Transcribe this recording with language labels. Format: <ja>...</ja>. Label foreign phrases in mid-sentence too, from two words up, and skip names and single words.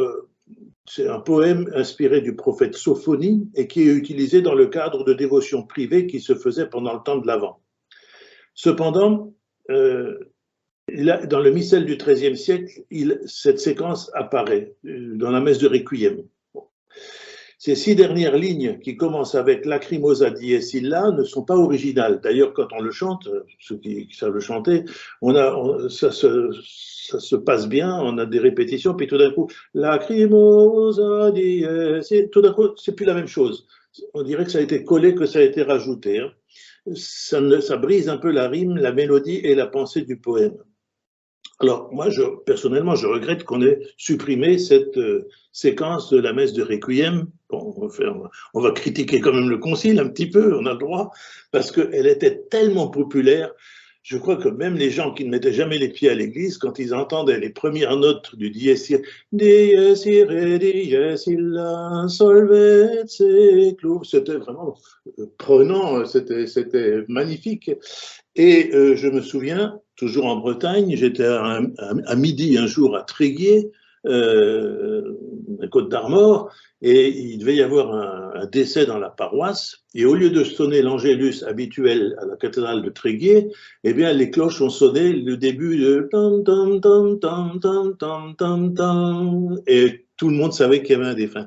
<fr>c'est un poème inspiré du prophète Sophonie et qui est utilisé dans le cadre de dévotions privées qui se faisaient pendant le temps de l'Avent. Cependant, dans le missel du XIIIe siècle, cette séquence apparaît dans la messe de Requiem. Bon. Ces 6 dernières lignes qui commencent avec</fr> <la>Lacrimosa dies illa</la> <fr>ne sont pas originales. D'ailleurs, quand on le chante, ceux qui savent le chanter, ça se passe bien, on a des répétitions, puis tout d'un coup,</fr> <la>Lacrimosa dies,</la> <fr>tout d'un coup, c'est plus la même chose. On dirait que ça a été collé, que ça a été rajouté. Hein. Ça brise un peu la rime, la mélodie et la pensée du poème. Alors, moi, personnellement, je regrette qu'on ait supprimé cette séquence de la messe de Requiem. Bon, on va critiquer quand même le concile un petit peu, on a le droit, parce qu'elle était tellement populaire. Je crois que même les gens qui ne mettaient jamais les pieds à l'église, quand ils entendaient les premières notes du</fr> <la>dies irae, dies irae, dies illa, solvet seclum,</la> <fr>c'était vraiment prenant, c'était magnifique. Et je me souviens, toujours en Bretagne, j'étais à midi un jour à Tréguier, la Côte d'Armor, et il devait y avoir un décès dans la paroisse, et au lieu de sonner l'angélus habituel à la cathédrale de Tréguier, eh bien les cloches ont sonné le début de tam tam tam tam tam tam tam tam, et tout le monde savait qu'il y avait un défunt.</fr>